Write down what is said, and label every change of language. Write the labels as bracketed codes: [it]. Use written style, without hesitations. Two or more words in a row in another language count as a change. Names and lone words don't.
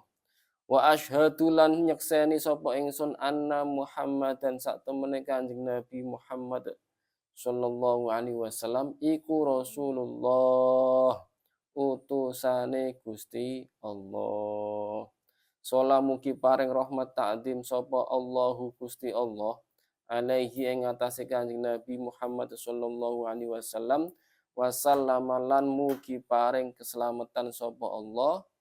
[ar] وأشهد [jv] lan nyekseni sapa ingsun [ar] أن محمدا [jv] sak temene Kanjeng Nabi Muhammad [ar] صلى الله عليه وسلم [jv] iku Rasulullah utusane Gusti Allah. Shala mugi paring rahmat ta'zim sapa Allahu Gusti Allah alaihi ing atase Kanjeng Nabi Muhammad [ar] صلى الله عليه وسلم وسلم [jv] lan mugi paring keselamatan sapa Allah